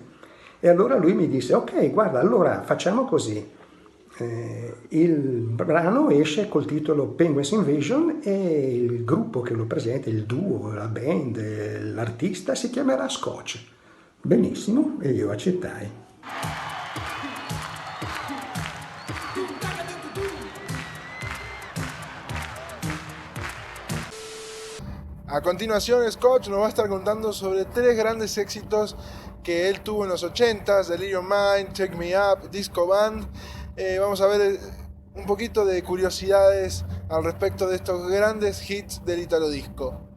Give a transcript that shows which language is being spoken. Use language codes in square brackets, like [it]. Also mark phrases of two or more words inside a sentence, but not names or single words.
[it] E allora lui mi disse: ok, guarda, allora facciamo così. Il brano esce col titolo Penguins Invasion e il gruppo che lo presenta, il duo, la band, l'artista si chiamerà Scotch. Benissimo, e io accettai. [es] A continuación, Scotch nos va a estar contando sobre tres grandes éxitos que él tuvo en los 80s, Delirio Mind, Check Me Up, Disco Band. Vamos a ver un poquito de curiosidades al respecto de estos grandes hits del italo disco.